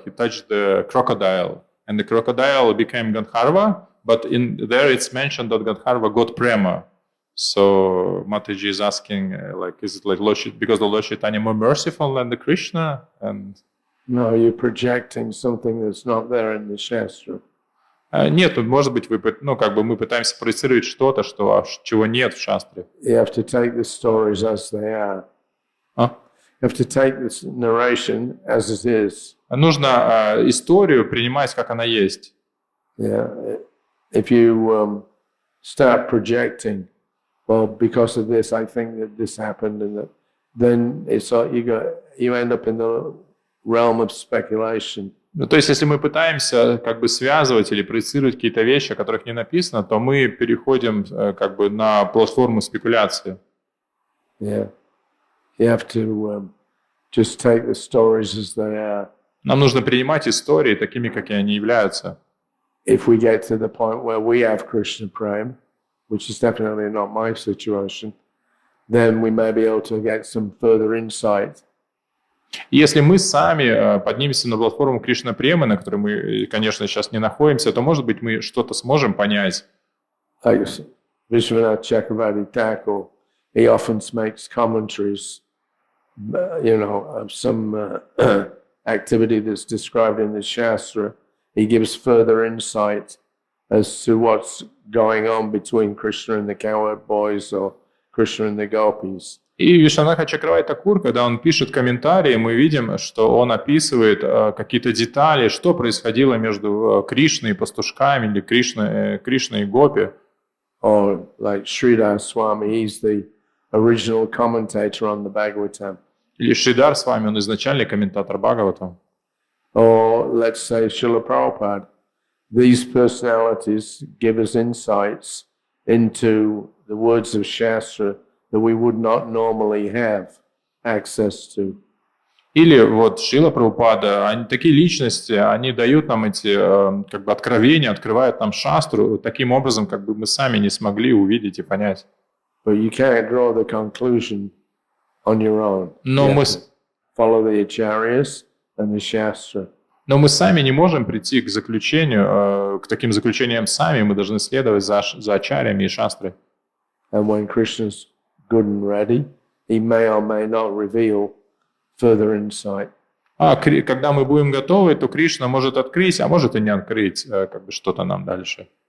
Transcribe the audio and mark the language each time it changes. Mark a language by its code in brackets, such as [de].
[en] He touched the crocodile, and the crocodile became Gandharva. But in there, it's mentioned that Gandharva got prema. So Mataji is asking, is it like because the Lord Chaitanya more merciful than the Krishna? And no, you're projecting something that's not there in the Shastra. [ru] Нет, может быть, мы пытаемся проецировать что-то, чего нет в шастре. [en] You have to take the stories as they are. You have to take this narration as it is. [ru] Нужно историю принимать, как она есть. [en] Yeah. If you start projecting, well, because of this, I think that this happened, and that, then you end up in the realm of speculation. [ru] То есть, если мы пытаемся связывать или проецировать какие-то вещи, о которых не написано, то мы переходим на платформу спекуляции. [en] Yeah. You have to just take the stories as they are. [ru] Нам нужно принимать истории такими, какие они являются. [en] If we get to the point where we have Krishna Prem, which is definitely not my situation, then we may be able to get some further insight. [ru] Если мы сами поднимемся на платформу Кришна Премы, на которой мы, конечно, сейчас не находимся, то, может быть, мы что-то сможем понять. [en] Vishwanath Chakravarti Thakur, he often makes commentaries, of some activity that's described in the Shastra. He gives further insight as to what's going on between Krishna and the cowherd boys or Krishna and the gopis. [ru] И Вишванатха Чакраварти Тхакур, когда он пишет комментарии, мы видим, что он описывает какие-то детали, что происходило между Кришной и пастушками, или Кришной и Гопи. [en] Or like Sridhar Swami, he's the original commentator on the Bhagavatam. [ru] Или Шридар Свами, он изначальный комментатор Бхагаватам. [en] Or let's say Srila Prabhupada. These personalities give us insights into the words of Shastra that we would not normally have access to. [ru] Или вот Шрила Прабхупада, такие личности, они дают нам эти откровения, открывают нам шастру таким образом, как бы мы сами не смогли увидеть и понять. [en] But you can't draw the conclusion on your own. [ru] Но мы [en] follow the acharyas and the Shastra. [ru] Но мы сами не можем прийти к заключению, к таким заключениям сами, мы должны следовать за ачарьями и шастрой. [en] And when Krishna's good and ready, he may or may not reveal further insight. [ru] Когда мы будем готовы, то Кришна может открыть, а может и не открыть что-то нам дальше.